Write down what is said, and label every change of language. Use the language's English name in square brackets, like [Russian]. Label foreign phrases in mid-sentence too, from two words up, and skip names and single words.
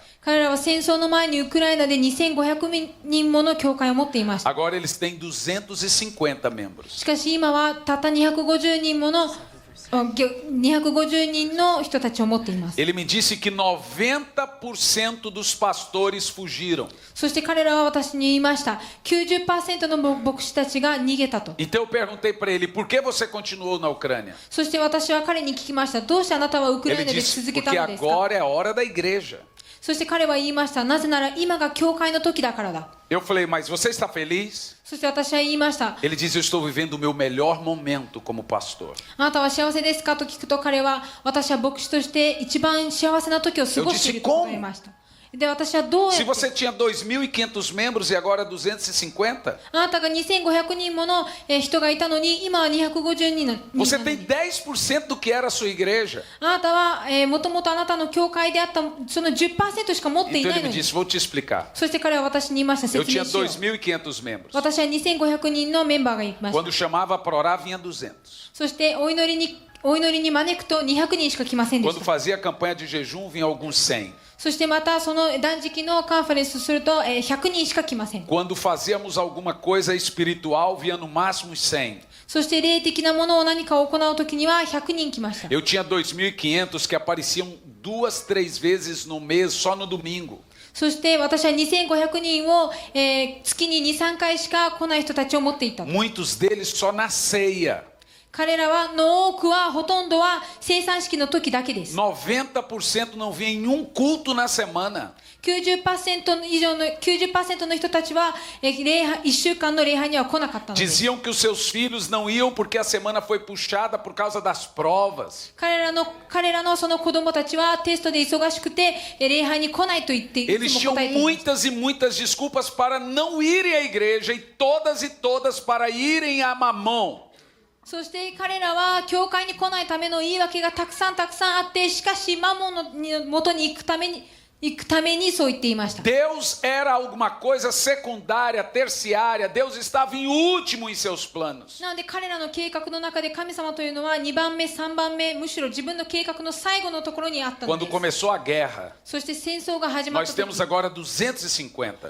[Japanese] 彼らは戦争の前にウクライナで2500人もの教会を持っていました。 [Portuguese] Agora eles têm 250 membros. [Japanese] しかし今はたった250人もの250人の人たちを持っています。 [Portuguese] Ele me disse que 90% dos pastores fugiram. [Japanese] そして彼らは私に言いました。90% の牧師たちが逃げたと。 [Portuguese] Então eu perguntei para ele, por que você continuou na Ucrânia? [Japanese] そして私は彼に聞きました。どうしてあなたはウクラ [Portuguese] Ele [Japanese] イナで [Portuguese] disse, [Japanese] 続けた [Portuguese] porque [Japanese] のですか？ [Portuguese] agora é a hora da igreja. [Japanese] そして彼は言いました。なぜなら今が教会の時だからだ。 [Portuguese] Eu falei, mas você está feliz? [Japanese] そして私は言いました。 [Portuguese] Ele diz, eu estou vivendo o meu melhor momento como pastor. [Japanese] あなたは幸せですかと聞くと彼は、私は牧師として一番幸せな時を過ごしていると答えました。で、私はどうや [Portuguese] Se [Japanese] って [Portuguese] você tinha 2.500 membros e agora 250, [Japanese] あなたが2500人もの人がいたのに今は250人の人 [Portuguese] você [Japanese] なの [Portuguese] tem [Japanese] に [Portuguese] 10% do que era a sua igreja. [Japanese] あなたはもともとあなたの教会であったその 10% しか持ってい [Portuguese] Então [Japanese] ない [Portuguese] ele [Japanese] の [Portuguese] me [Japanese] に [Portuguese] disse, vou te explicar. [Japanese] そして彼は私に言いました。 [Portuguese] Eu [Japanese] 説 [Portuguese] tinha [Japanese] 明しよう。 [Portuguese] 2.500 membros. [Japanese] 私は2500人のメンバーがいました。 [Portuguese] Quando chamava para orar, vinha 200. [Japanese] そしてお祈りに招くと200人しか来ませんでし [Portuguese] Quando [Japanese] た。 [Portuguese] fazia campanha de jejum, vinha alguns 100. [Japanese] そしてまたその断食のカンファレンスすると100人しか来ません。 [Portuguese] Quando fazíamos alguma coisa espiritual, vinha no máximo 100. [Japanese] そして霊的なものを何かを行うときには100人来ました。 [Portuguese] Eu tinha 2.500 que apareciam 2, 3 vezes no mês, só no domingo. [Japanese] そして私は2500人を、月に 2,3 回しか来ない人たちを持っていた。 [Portuguese] Muitos deles só na ceia. [Japanese] 彼らの多くはほとんどは生産式の時だけです。 [Portuguese] 90% não vinha em um culto na semana. [Japanese] 90% 以上の90% の人たちは1週間の礼拝には来なかったのです。 [Portuguese] Diziam que os seus filhos não iam porque a semana foi puxada por causa das provas. [Japanese] 彼らのその子供たちはテストで忙しくて礼拝に来ないと言ってい [Portuguese] Eles [Japanese] つも [Portuguese] tinham [Japanese] 答えていました。 [Portuguese] muitas e muitas desculpas para não irem à igreja e todas para irem a Mamon. [Japanese] そして彼らは教会に来ないための言い訳がたくさんあって、しかしマモンの元に行くためにそう言っていました。 [Portuguese] Deus era alguma coisa secundária, terciária. Deus estava em último em seus planos. [Japanese] なので彼らの計画の中で神様というのは2番目、3番目、むしろ自分の計画の最後のところにあったの [Portuguese] Quando [Japanese] です。 [Portuguese] começou a guerra, [Japanese] そして戦争が始まっ [Portuguese] nós [Japanese] た [Portuguese] temos [Japanese] 時、 [Portuguese] agora 250.